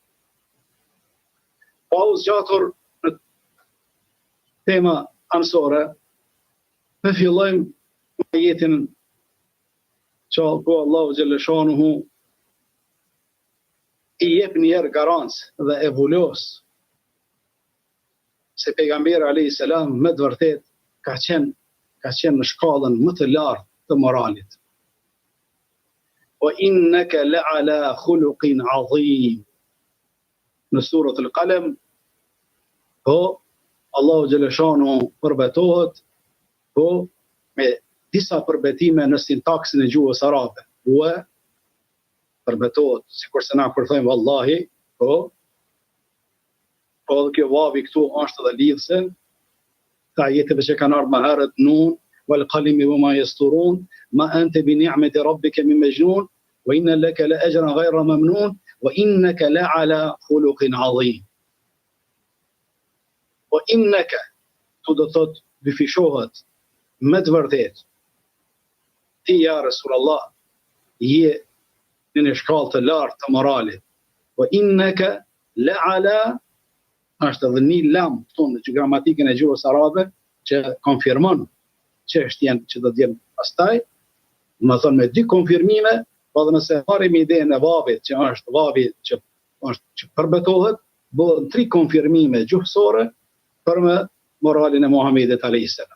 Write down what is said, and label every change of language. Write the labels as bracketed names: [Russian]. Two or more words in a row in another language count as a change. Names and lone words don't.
[Albanian] Pa u zgjatur në tema anësore, ne fillojmë me ajetin që Allahu xhaleshanuhu i jep njerë garancë dhe e vulos se pejgamberi [Arabic] عليه السلام [Albanian] me të vërtet ka qenë në shkallën më të lartë të moralit. [Arabic] وإنك لعلى خلق عظيم. [Albanian] Në surët al-Qalam, po Allahu xhaleshanuhu përbetohet po me disa përbetime në sintaksin e gjuhës arabe. Wa përbetohet, sikur se na kur thojmë wallahi, po dhe kjo vavi këtu është edhe lidhse, ta jetëve që kanë ardhur më herët, [Arabic] ن والقلم وما يسطرون ما أنت بنعمة ربك من مجنون وإن لك لأجرا غير ممنون وإنك لعلى خلق عظيم. وإنك, [Albanian] tu do thot dyfishohet me të vërtet. Ti ja Rasulullah je në një shkallë të lartë të moralit. [Arabic] وإنك لعلى, [Albanian] është edhe një lam tonë në gramatikën e gjuhës arabe që konfirmon çështjen që do të jenë pastaj, më thonë me dy konfirmime, po dhe nëse marrim idenë e vavit që është vavi që përbetohet, bëhen 3 konfirmime gjuhësore për me moralin e Muhamedit [Arabic] عليه السلام.